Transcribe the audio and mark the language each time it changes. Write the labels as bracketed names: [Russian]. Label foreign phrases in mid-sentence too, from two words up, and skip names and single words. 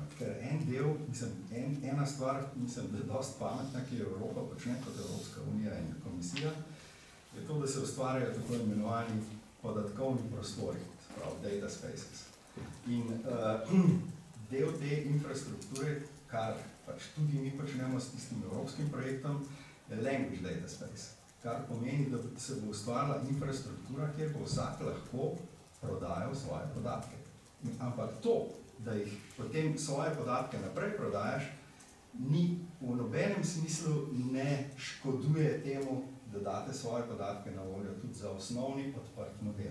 [Slovenian] Ker en del, ena stvar, mislim, da je dosti pametna, ki je Evropa počne kot Evropska unija in komisija, je to, da se ustvarjajo tako imenovani podatkovni prostori, pravi [English] data spaces. [Slovenian] In del te infrastrukture, kar pač tudi mi počnemo s tistim evropskim projektom, je [English] language data space. [Slovenian] Kar pomeni, da se bo ustvarila infrastruktura, kjer bo vsak lahko prodajal svoje podatke. Ampak to, da jih potem svoje podatke naprej prodajaš, ni v nobenem smislu ne škoduje temu, da date svoje podatke na voljo tudi za osnovni odprt model.